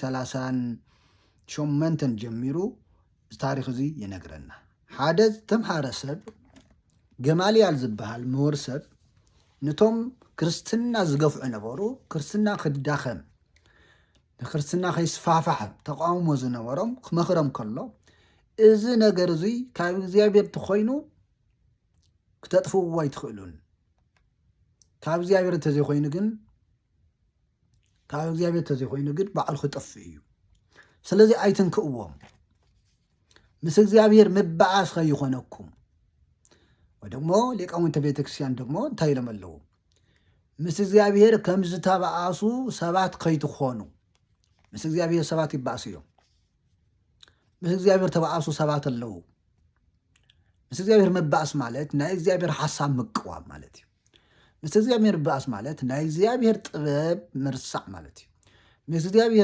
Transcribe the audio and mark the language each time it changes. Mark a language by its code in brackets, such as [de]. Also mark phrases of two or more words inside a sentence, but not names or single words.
[ti] 38 ጀሚሩ ታሪክ እዚ ይነግረና ሓደ ተምሃረ ሰብ ገማልያል ዝበሃል ምሁር ሰብ ነቶም ክርስትና ዝገፍዑ ነበሩ ክርስትና ክዳኸም ክርስትና ከይስፋፋሕ ተቃውሞ ዝነበሮም ክመኽሮም ከሎ እዚ ነገር እዚ ካብ እግዚአብሔር ተኾይኑ ክተጥፍእዎ ኣይትኽእሉን ካብ እግዚአብሔር ተዘይኮይኑ ግን ባዕሉ ክጠፍእ እዩ ስለዚ ኣይትንክእዎም ምስ እግዚአብሔር ምበኣስ ከይኾነኩም ወደሞ ሊቃውንተ ቤተክርስቲያን ደግሞ እንታይ ኢሎም ኣለዉ ምስ እግዚአብሔር ከም ዝተበኣሱ ሰባት ከይትኾኑ ምስ እግዚአብሔር ሰባት ይበኣሱ እዮም ምስ እግዚአብሔር ተበኣሱ ሰባት ኣለዉ ምስ እግዚአብሔር ምበኣስ ማለት ናይ እግዚአብሔር ሓሳብ ምቅዋም ማለት እዩ ምስ እግዚአብሔር ምበኣስ ማለት ናይ እግዚአብሔር ጥበብ ምርሳዕ ማለት እዩ ምስ እግዚአብሔር